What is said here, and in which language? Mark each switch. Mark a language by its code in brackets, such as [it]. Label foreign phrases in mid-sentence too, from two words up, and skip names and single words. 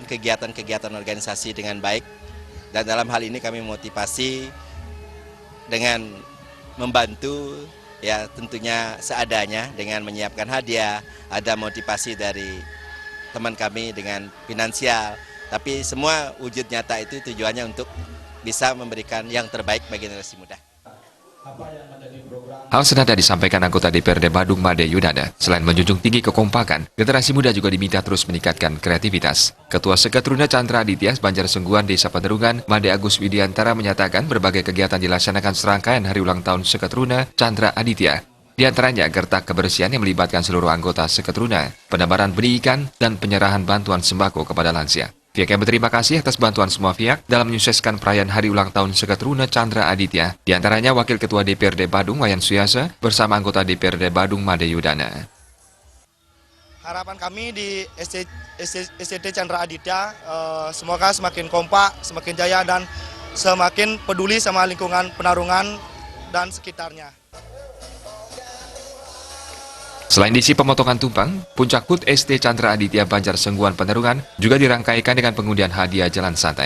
[id] kegiatan-kegiatan organisasi dengan baik, dan dalam hal ini kami memotivasi dengan membantu ya tentunya seadanya dengan menyiapkan hadiah, ada motivasi dari teman kami dengan finansial, tapi semua wujud nyata itu tujuannya untuk bisa memberikan yang terbaik bagi generasi muda. Hal senada disampaikan anggota DPRD Badung Made Yudana. Selain menjunjung tinggi kekompakan, generasi muda juga diminta terus meningkatkan kreativitas. Ketua Seketruna Chandra Aditya Banjar Sengguan Desa Penarungan, Made Agus Widiantara menyatakan berbagai kegiatan dilaksanakan serangkaian hari ulang tahun Seketruna Chandra Aditya. Di antaranya gertak kebersihan yang melibatkan seluruh anggota Seketruna, penebaran benih ikan, dan penyerahan bantuan sembako kepada lansia. Pihaknya berterima kasih atas bantuan semua pihak dalam menyukseskan perayaan hari ulang tahun Seketruna Chandra Aditya, di antaranya Wakil Ketua DPRD Badung Wayan Suyasa bersama anggota DPRD Badung Made Yudana. Harapan kami di STT Chandra Aditya semoga semakin kompak, semakin jaya, dan semakin peduli sama lingkungan Penarungan dan sekitarnya. Selain diisi pemotongan tumpang, puncak HUT ST Chandra Aditya Banjar Sengguan Penarungan juga dirangkaikan dengan pengundian hadiah jalan santai.